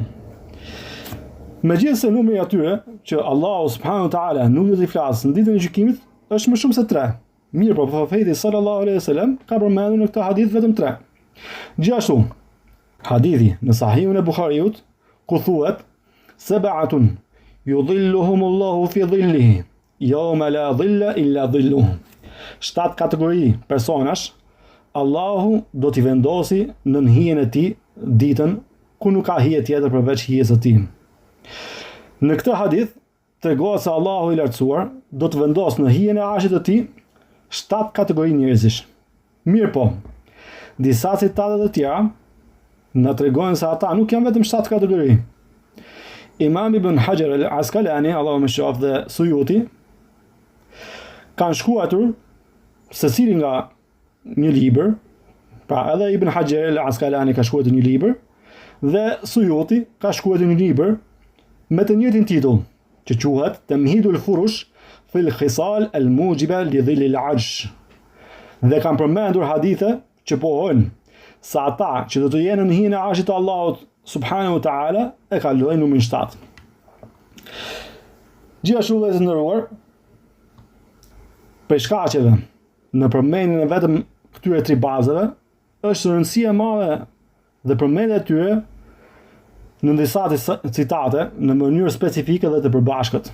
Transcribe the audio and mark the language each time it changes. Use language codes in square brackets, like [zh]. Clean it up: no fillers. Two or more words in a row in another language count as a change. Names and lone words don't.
[sq] Megjithëse numri atyre që Allahu [ar] سبحانه وتعالى [sq] nuk do t'i flasë në ditën e gjykimit është më shumë se 3. Mirë, po profeti [ar] صلى الله عليه وسلم [sq] ka përmendur në këtë hadith vetëm 3. Gjithashtu, hadithi në Sahihun e Buhariut ku thuhet: [ar] "سبعة يظلهم الله في ظله يوم لا ظل إلا ظله." [sq] 7 kategori personash Allahu do t'i vendosi në hijen e tij ditën ku nuk ka hije tjetër përveç hijes së tij. Në këtë hadith tregohet se Allahu i lartësuar do të vendosë në hijen e arshit të tij 7 kategori njerëzish. Mirë po, disa citate të tjera na tregojnë se ata nuk janë vetëm 7 kategori. Imam Ibn Hajar al-Asqalani, Allahu më shoftë, dhe Suyuti kanë shkruar secili nga një libër, pra edhe Ibn Hajar al-Asqalani ka shkruar një libër dhe Suyuti ka shkruar një libër me të njëjtin titull, që quhet Tamhidul Furush fil Khisal al-Mujiba li Dhill al-Arsh. Dhe kanë përmendur hadithe që pohojnë se ata që do të jenë në hijen e arshit të Allahut [ar] سبحانه وتعالى [sq] e kalojnë numrin 7. Gjithashtu dhe të nderuar, për shkaqeve në përmendjen e vetëm këtyre 3 bazave është rëndësia e madhe dhe përmendja e tyre në disa citate në mënyrë specifike dhe të përbashkët.